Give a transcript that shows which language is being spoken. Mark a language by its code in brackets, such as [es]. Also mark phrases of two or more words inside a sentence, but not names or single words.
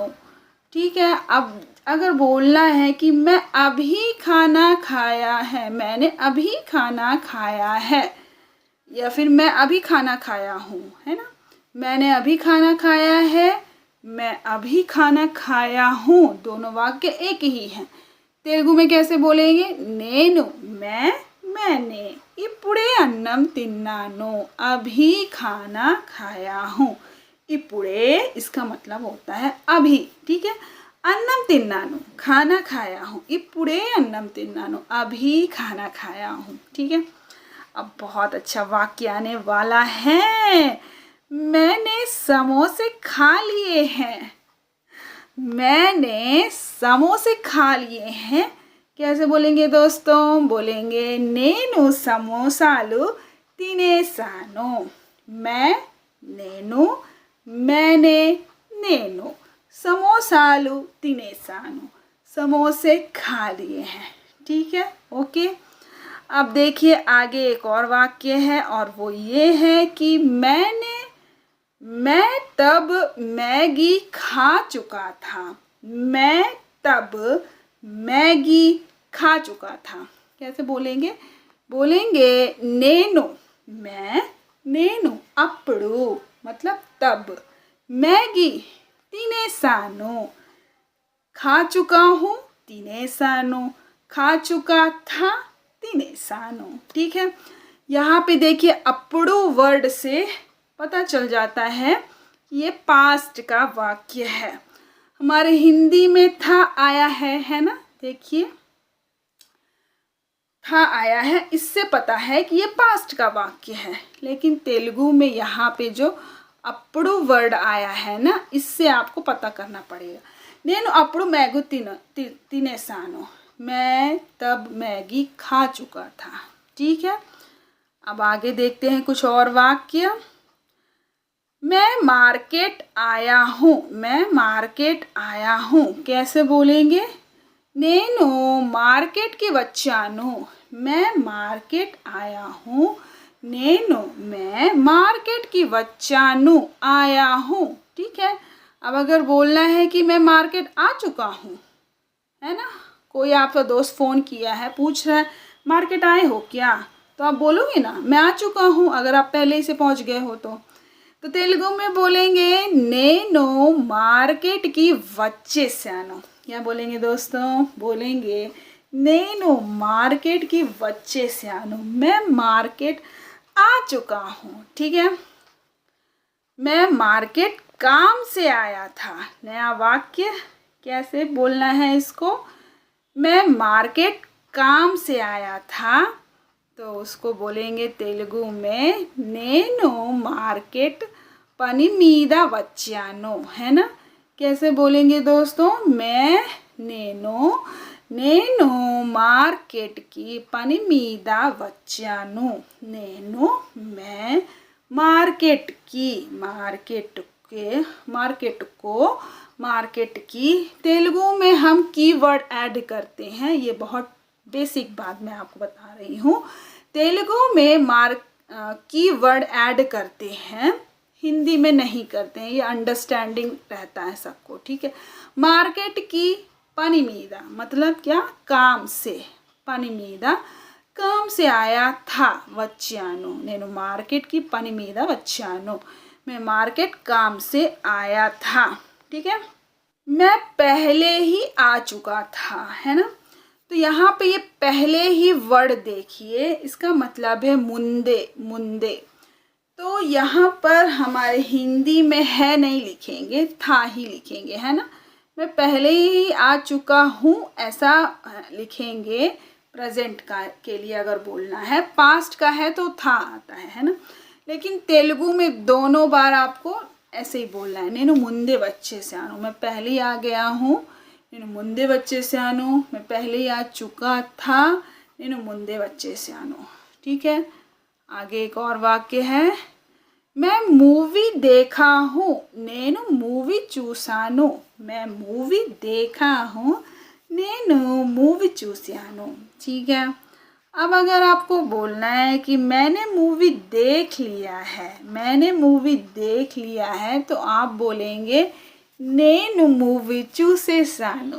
[hi] ठीक है, अब अगर बोलना है कि मैं अभी खाना खाया है, मैंने अभी खाना खाया है, या फिर मैं अभी खाना खाया हूँ, है ना, मैंने अभी खाना खाया है, मैं अभी खाना खाया हूँ, दोनों वाक्य एक ही हैं। तेलुगु में कैसे बोलेंगे, [te] నేను मैंने ఇప్పుడే అన్నం తిన్నాను, [hi] अभी खाना खाया हूँ। इपुड़े इसका मतलब होता है अभी। ठीक है, [te] అన్నం తిన్నాను [hi] खाना खाया हूँ, [te] ఇప్పుడే అన్నం తిన్నాను [hi] अभी खाना खाया हूँ। ठीक है, अब बहुत अच्छा वाक्य आने वाला है, मैंने समोसे खा लिए हैं, मैंने समोसे खा लिए हैं कैसे बोलेंगे दोस्तों, बोलेंगे [te] నేను సమోసాలు తినేసాను। [hi] मैंने [te] నేను సమోసాలు తినేసాను, [hi] समोसे खा लिए हैं। ठीक है, ओके। अब देखिए आगे एक और वाक्य है और वो ये है कि मैं तब मैगी खा चुका था, मैं तब मैगी खा चुका था कैसे बोलेंगे, बोलेंगे [te] నేను అప్పుడు [hi] मतलब तब, मैगी తినేసాను, खा चुका हूँ తినేసాను, खा चुका था తినేసాను। ठीक है, यहाँ पे देखिए अప్పుడు वर्ड से पता चल जाता है ये पास्ट का वाक्य है। हमारे हिंदी में था आया है ना, देखिए था आया है, इससे पता है कि ये पास्ट का वाक्य है। लेकिन तेलुगु में यहाँ पे जो अప్పుడు वर्ड आया है ना, इससे आपको पता करना पड़ेगा। [te] నేను అప్పుడు मैगी తినేసాను, [hi] मैं तब मैगी खा चुका था। ठीक है, अब आगे देखते हैं कुछ और वाक्य। मैं मार्केट आया हूँ, मैं मार्केट आया हूँ कैसे बोलेंगे, [te] నేను మార్కెట్కి వచ్చాను, [hi] मैं मार्केट आया हूँ, मैं [te] మార్కెట్కి వచ్చాను [hi] आया हूँ। ठीक है, अब अगर बोलना है कि मैं मार्केट आ चुका हूँ, है ना, कोई आपका दोस्त फ़ोन किया है पूछ रहा है मार्केट आए हो क्या, तो आप बोलोगे ना मैं आ चुका हूँ, अगर आप पहले ही से पहुँच गए हो तो तेलुगु में बोलेंगे [te] నేను మార్కెట్కి వచ్చేసాను। [hi] क्या बोलेंगे दोस्तों, बोलेंगे [te] నేను మార్కెట్కి వచ్చేసాను, [hi] मैं मार्केट आ चुका हूँ। ठीक है, मैं मार्केट काम से आया था, नया वाक्य कैसे बोलना है इसको, मैं मार्केट काम से आया था, तो उसको बोलेंगे तेलुगु में [te] నేను మార్కెట్ పని మీద వచ్చాను, [hi] है ना। कैसे बोलेंगे दोस्तों, [te] నేను మార్కెట్కి పని మీద వచ్చాను, [hi] मैं मार्केट मार्केट की तेलुगु में हम कीवर्ड ऐड करते हैं। ये बहुत बेसिक बात मैं आपको बता रही हूँ। तेलुगु में कीवर्ड ऐड करते हैं, हिंदी में नहीं करते हैं। ये अंडरस्टैंडिंग रहता है सबको, ठीक है। [te] మార్కెట్కి పని మీద [hi] मतलब क्या, काम से। [te] పని మీద [hi] काम से आया था వచ్చాను। [te] నేను మార్కెట్కి పని మీద వచ్చాను, [hi] मैं मार्केट काम से आया था, ठीक है। मैं पहले ही आ चुका था, है ना। तो यहाँ पे ये पहले ही वर्ड देखिए, इसका मतलब है मुंदे। मुंदे तो यहाँ पर हमारे हिंदी में है नहीं लिखेंगे, था ही लिखेंगे, है ना। मैं पहले ही आ चुका हूँ ऐसा लिखेंगे प्रेजेंट का के लिए अगर बोलना है। पास्ट का है तो था आता है ना। लेकिन तेलुगु में दोनों बार आपको ऐसे ही बोलना है। [te] నేను ముందే వచ్చేసాను, [hi] मैं पहले ही आ गया हूँ। [te] నేను ముందే వచ్చేసాను, [hi] मैं पहले ही आ चुका था। [te] నేను ముందే వచ్చేసాను, [hi] ठीक है। आगे एक और वाक्य है, मैं मूवी देखा हूँ। [te] నేను मूवी చూసాను, [hi] मैं मूवी देखा हूँ। [te] నేను मूवी చూసాను, [hi] ठीक है। अब अगर आपको बोलना है कि मैंने मूवी देख लिया है, मैंने मूवी देख लिया है, तो आप बोलेंगे [te] నేను मूवी చూసేసాను।